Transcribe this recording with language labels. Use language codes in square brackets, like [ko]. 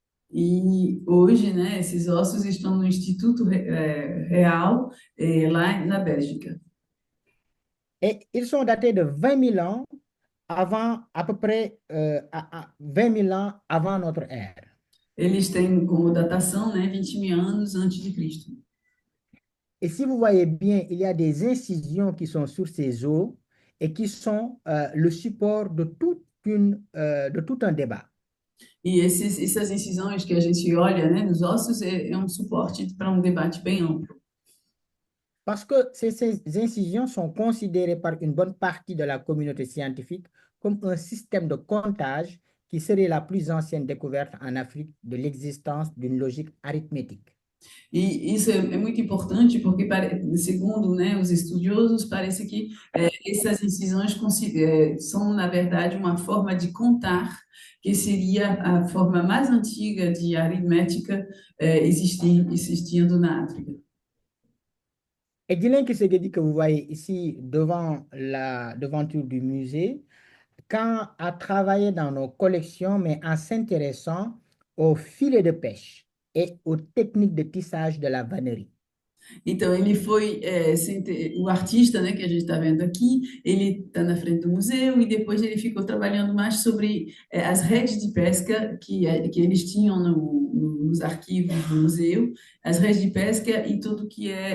[pt] E hoje, né, esses ossos estão no Instituto Real, lá na Bélgica. [fr] Et ils sont datés de 20 000 ans avant, à peu près 20 000 ans avant notre ère. [pt] Eles têm como datação, né, 20 mil anos antes de Cristo. [fr] Et si vous voyez bien, il y a des incisions qui sont sur ces os et qui sont le support de tout un débat. [pt] Essas incisões que a gente olha, né, nos ossos é um suporte para um debate bem amplo. [fr] Parce que ces incisions sont considérées par une bonne partie de la communauté scientifique comme un système de comptage qui serait la plus ancienne découverte en Afrique de l'existence d'une logique arithmétique. [pt] E isso é muito importante porque, segundo, né, os estudiosos, parece que essas incisões são, na verdade, uma forma de contar, que seria a forma mais antiga de aritmética existindo na África. [fr] Et Dylan Kisegedi que vous voyez ici devant la devanture du musée, quand a travaillé dans nos collections, mais en s'intéressant aux filets de pêche et aux techniques de tissage de la vannerie. [pt] Então, ele foi, o artista, né, que a gente está vendo aqui, ele está na frente do museu e depois ele ficou trabalhando mais sobre as redes de pesca que eles tinham nos arquivos do museu, as redes de pesca e tudo que